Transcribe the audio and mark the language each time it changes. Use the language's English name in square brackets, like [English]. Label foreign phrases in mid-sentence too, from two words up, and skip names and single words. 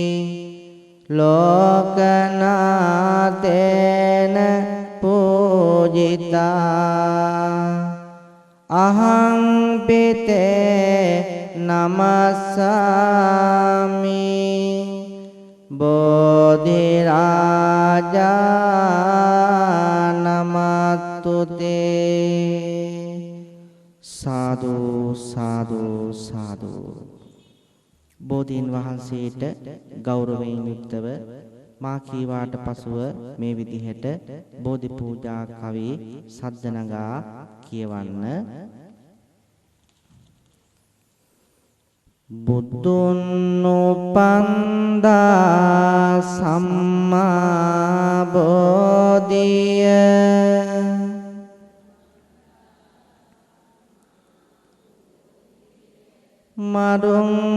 [Pali] ලෝකනාතේන පූජිතා අහං පිතේ නමස්සාමි බෝධි රාජා නමස්තුතේ සාදු සාදු සාදු [Sinhala] බෝධීන් වහන්සේට ගෞරවයෙන් යුක්තව මා කීවාට පසුව මේ විදිහට බෝධි පූජා කවි සද්ද නගා කියවන්න. බුදුන් උපන්දා සම්මා බෝධිය මරුන්